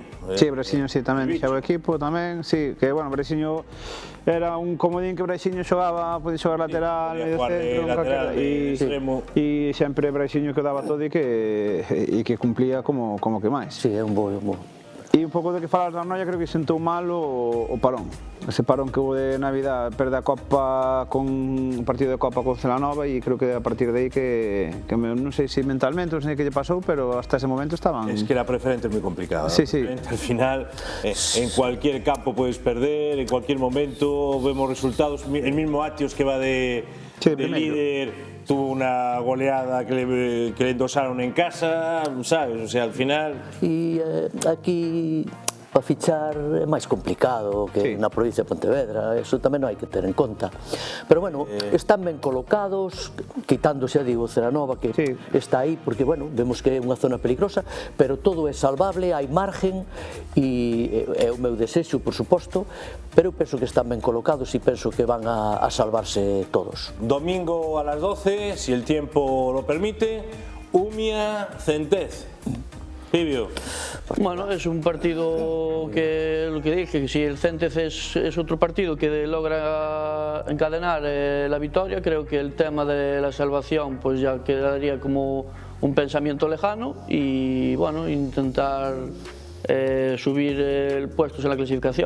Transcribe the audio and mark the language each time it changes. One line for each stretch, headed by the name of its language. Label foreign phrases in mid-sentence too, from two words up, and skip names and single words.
Galician: Sí, Braixiño sí, tamén deixaba o equipo, tamén, sí, que, bueno, Braixiño era un comodín que Braixiño xogaba, podía xogar lateral, medio centro, e sempre Braixiño que daba todo e que cumplía como que máis. Sí, é un bo. E un pouco do que falas da Arnoia, creo que sentou mal o parón. Ese parón que hubo de Navidad, perde a Copa con un partido de Copa con Celanova, e creo que a partir de aí que non sei se mentalmente, non sei que lle pasou, pero hasta ese momento estaban...
Spanish: Es que la preferente es muy complicada. Sí, sí. Al final, en cualquier campo puedes perder, en cualquier momento vemos resultados. El mismo Atios que va de líder tuvo una goleada que le endosaron en casa, ¿sabes? O sea, al final...
Galician: E aquí para fichar é máis complicado que na provincia de Pontevedra, eso tamén non hai que ter en conta. Pero bueno, están ben colocados, quitándose, digo, Celanova, que está aí, porque bueno, vemos que é unha zona peligrosa, pero todo é salvable, hai margen, e é o meu desexo, por suposto, pero eu penso que están ben colocados e penso que van a salvarse todos.
Spanish: Domingo a las 12, si el tiempo lo permite, Umia Centés. Pibio. Bueno, es un partido que, lo que dije, si el Centez es otro partido que logra encadenar la victoria, creo que el tema de la salvación pues ya quedaría como un pensamiento lejano y bueno, intentar subir puestos en la clasificación.